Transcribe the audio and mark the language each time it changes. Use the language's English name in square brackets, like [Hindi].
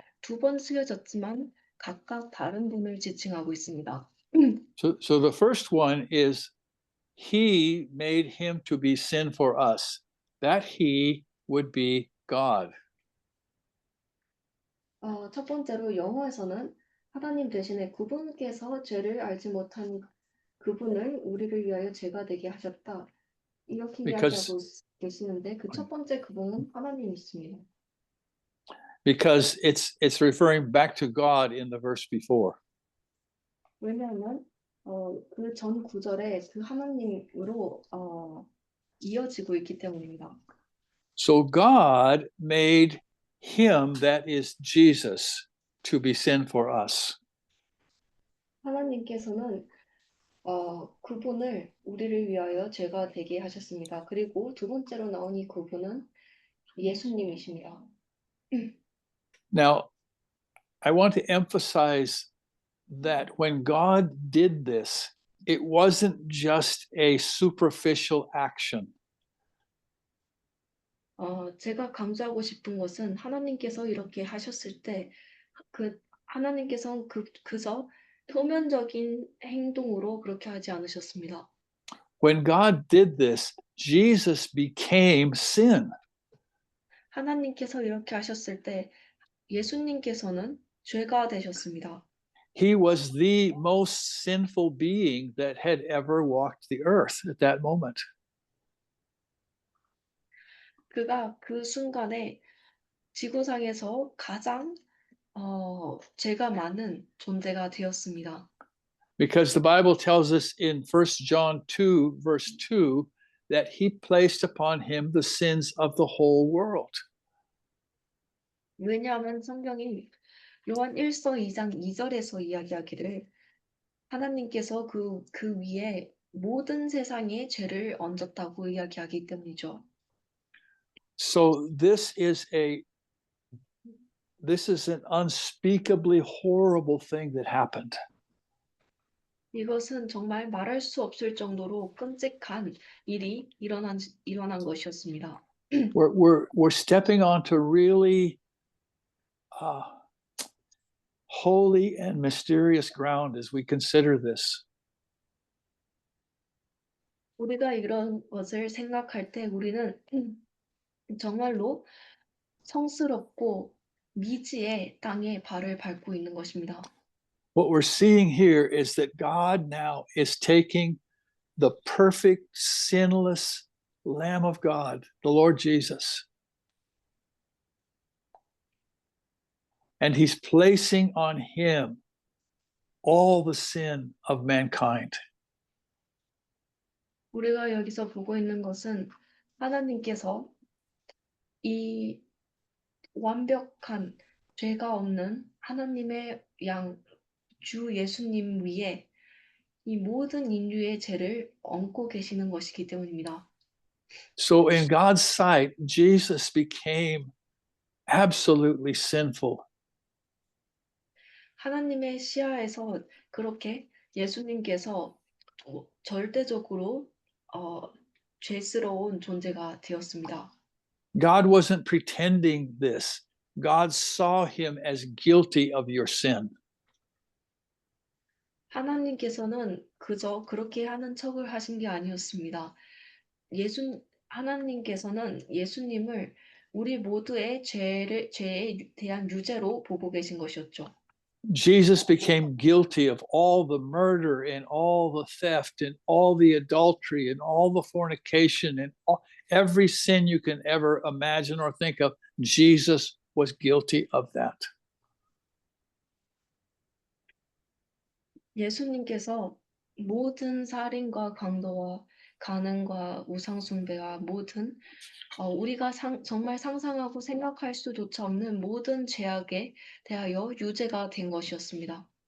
[Korean] 두 번 쓰여졌지만 각각 다른 분을 지칭하고 있습니다. [English] So the first one is he made him to be sin for us. That he would be God. [Korean] 첫 번째로 영어에서는 하나님 대신에 그분께서 죄를 알지 못한 그분을 우리를 위하여 죄가 되게 하셨다. 이렇게 이야기하고 계시는데 그 첫 번째 그분은 하나님이십니다. [English] Because it's referring back to God in the verse before. [Korean] 왜냐하면 그 전 구절에 그 하나님으로 이어지고 있기 때문입니다. [English] So God made him, that is Jesus, to be sin for us. [Korean] 하나님께서는 그분을 우리를 위하여 죄가 되게 하셨습니다. 그리고 두 번째로 나온 이 그분은 예수님이십니다. [English] Now, I want to emphasize that when God did this, it wasn't just a superficial action. [Korean] 제가 강조하고 싶은 것은 하나님께서 이렇게 하셨을 때 하나님께서는 그저 표면적인 행동으로 그렇게 하지 않으셨습니다. [English] When God did this, Jesus became sin. [Korean] 하나님께서 이렇게 하셨을 때 예수님께서는 죄가 되셨습니다. [English] He was the most sinful being that had ever walked the earth at that moment. [Korean] 그가 그 순간에 지구상에서 가장 죄가 많은 존재가 되었습니다. [English] Because the Bible tells us in 1 John 2, verse 2, that he placed upon him the sins of the whole world. [Korean] 왜냐하면 성경이 요한 1서 2장 2절에서 이야기하기를 하나님께서 그 위에 모든 세상의 죄를 얹었다고 이야기하기 때문이죠. [English] So this is an unspeakably horrible thing that happened. [Korean] 이것은 정말 말할 수 없을 정도로 끔찍한 일이 일어난 것이었습니다. [English] We're stepping onto really holy and mysterious ground as we consider this. [Korean] 우리가 이런 것을 생각할 때 우리는 정말로 성스럽고 미지의 땅에 발을 밟고 있는 것입니다. [English] What we're seeing here is that God now is taking the perfect, sinless Lamb of God, the Lord Jesus. And he's placing on him all the sin of mankind. [Korean] 우리가 여기서 보고 있는 것은 하나님께서 이 완벽한 죄가 없는 하나님의 양 주 예수님 위에 이 모든 인류의 죄를 얹고 계시는 것이기 때문입니다. [English] So in God's sight, Jesus became absolutely sinful. [Korean] 하나님의 시야에서 그렇게 예수님께서 절대적으로 죄스러운 존재가 되었습니다. [English] God wasn't pretending this. God saw him as guilty of your sin. [Korean] 하나님께서는 그저 그렇게 하는 척을 하신 게 아니었습니다. 하나님께서는 예수님을 우리 모두의 죄에 대한 유죄로 보고 계신 것이었죠. [English] Jesus became guilty of all the murder and all the theft and all the adultery and all the fornication and every sin you can ever imagine or think of. Jesus was guilty of that. [Korean] 예수님께서 모든 살인과 강도와 간음과 우상숭배와 모든 우리가 정말 상상하고 생각할 수조차 없는 모든 죄악에 대하여 유죄가 된 것이었습니다.